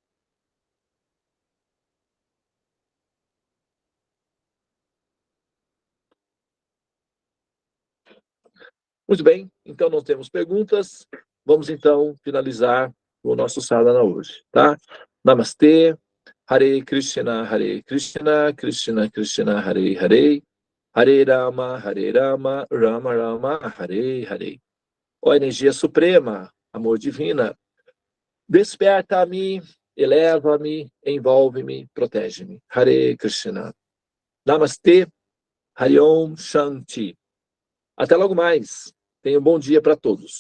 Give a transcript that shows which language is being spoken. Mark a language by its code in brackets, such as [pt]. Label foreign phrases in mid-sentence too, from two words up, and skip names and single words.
[pt] Muito bem, então não temos perguntas. Vamos então finalizar o nosso sadhana hoje, tá? Namastê, Hare Krishna, Krishna Krishna, Hare Hare, Hare Rama, Rama Rama, Hare Hare. Ó energia suprema, amor divina, desperta-me, eleva-me, envolve-me, protege-me. Hare Krishna. Namastê, Hariom Shanti. Até logo mais. Tenha um bom dia para todos.